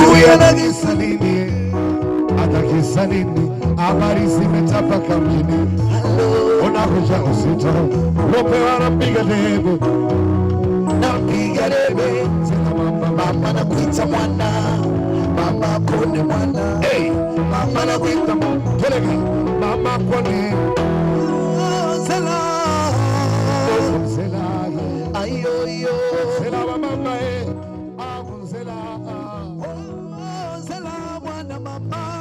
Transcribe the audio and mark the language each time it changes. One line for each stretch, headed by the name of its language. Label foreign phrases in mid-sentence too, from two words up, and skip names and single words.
Swahili: tena kisa nini? Hata kisa nini? Habari zimetapaka mjini. Unakuja uzito, ulopewa napiga debe. Napiga debe. Mama nakuita mwana, mama kone mwana. Hey, mama nakuita mwana. Peleka, mama kone.
Lingala: Zela, zela, ayo yo. Zela mama eh, zela, zela mwana mama.